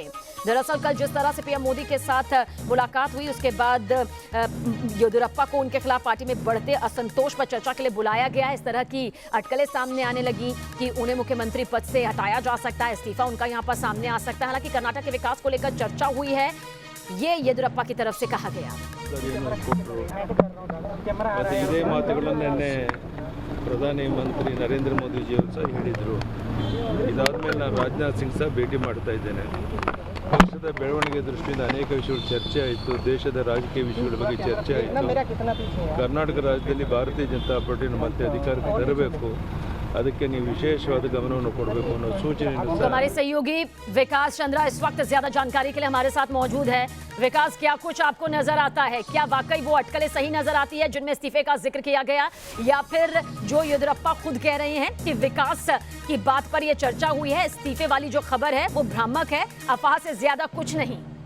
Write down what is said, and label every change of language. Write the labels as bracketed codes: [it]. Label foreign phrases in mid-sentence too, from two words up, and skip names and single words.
[hi] दरअसल कल जिस तरह से पीएम मोदी के साथ मुलाकात हुई, उसके बाद येदियुरप्पा को उनके खिलाफ पार्टी में बढ़ते असंतोष पर चर्चा के लिए बुलाया गया है। इस तरह की अटकलें सामने आने लगी कि उन्हें मुख्यमंत्री पद से हटाया जा सकता है, इस्तीफा उनका यहां पर सामने आ सकता है। हालांकि कर्नाटक के विकास को लेकर चर्चा हुई है, ये येदियुरप्पा की तरफ से कहा गया। [kn] ಇದೇ ಮಾತುಗಳನ್ನು ನಿನ್ನೆ ಪ್ರಧಾನಿ ಮಂತ್ರಿ ನರೇಂದ್ರ ಮೋದಿಜಿಯವರು ಸಹ ಹೇಳಿದರು. ಇದಾದ ಮೇಲೆ ನಾನು ರಾಜನಾಥ್ ಸಿಂಗ್ ಸಹ ಭೇಟಿ ಮಾಡ್ತಾ ಇದ್ದೇನೆ. ದೇಶದ ಬೆಳವಣಿಗೆ ದೃಷ್ಟಿಯಿಂದ ಅನೇಕ ವಿಷಯಗಳು ಚರ್ಚೆ ಆಯಿತು. ದೇಶದ ರಾಜಕೀಯ ವಿಷಯಗಳ ಬಗ್ಗೆ ಚರ್ಚೆ ಆಯಿತು. ಕರ್ನಾಟಕ ರಾಜ್ಯದಲ್ಲಿ ಭಾರತೀಯ ಜನತಾ ಪಾರ್ಟಿಯನ್ನು ಮತ್ತೆ ಅಧಿಕಾರಕ್ಕೆ ತರಬೇಕು, ಅದಕ್ಕೆ ನೀವು ವಿಶೇಷವಾದ ಗಮನವನ್ನು ಕೊಡಬೇಕು ಅನ್ನೋ सूचನೆ. [hi] हमारे सहयोगी विकास चंद्रा इस वक्त ज्यादा जानकारी के लिए हमारे साथ मौजूद है। विकास, क्या कुछ आपको नजर आता है? क्या वाकई वो अटकलें सही नजर आती है जिनमें इस्तीफे का जिक्र किया गया, या फिर जो येदियुरप्पा खुद कह रहे हैं कि विकास की बात पर यह चर्चा हुई है, इस्तीफे वाली जो खबर है वो भ्रामक है, अफवाह से ज्यादा कुछ नहीं?